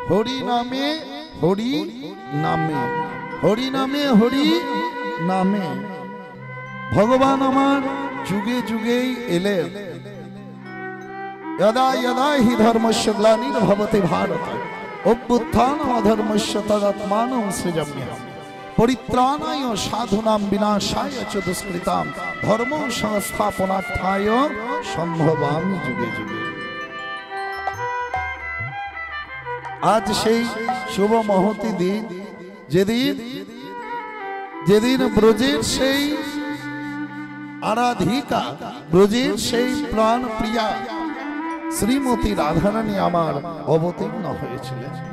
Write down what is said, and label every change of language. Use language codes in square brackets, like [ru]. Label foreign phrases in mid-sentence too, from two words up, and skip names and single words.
[bn] হরি নামে হরি নামে, হরি নামে হরি নামে ভগবান আমার যুগে যুগেই এলেন। [sa] यदा यदा हि धर्मस्य ग्लानिर्भवति भारत अभ्युत्थानम् अधर्मस्य तदात्मानं सृजाम्यहम् परित्राणाय साधूनां विनाशाय च दुष्कृतां धर्म संस्थापनार्थाय सम्भवामि जुगे जुगे। [bn] आज সেই শুভ মহতি দিন, যেদিন ব্রজের সেই আরাধিকা, ব্রজের সেই প্রাণ প্রিয়া শ্রীমতী রাধারানী আমার অবতীর্ণ হয়েছিলেন।